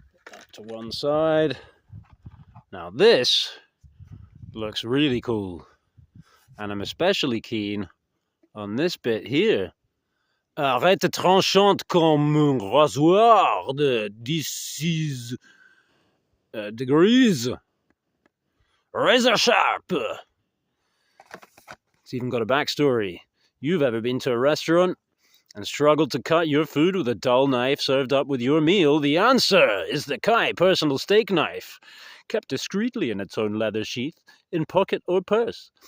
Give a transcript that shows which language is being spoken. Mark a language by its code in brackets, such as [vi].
[en] That to one side. Now this looks really cool, and I'm especially keen on this bit here. [fr] Arête tranchante comme un rasoir de 16 degrees. [en] Razor sharp. It's even got a backstory. You've ever been to a restaurant and struggled to cut your food with a dull knife served up with your meal, the answer is the Kai personal steak knife, kept discreetly in its own leather sheath, in pocket or purse.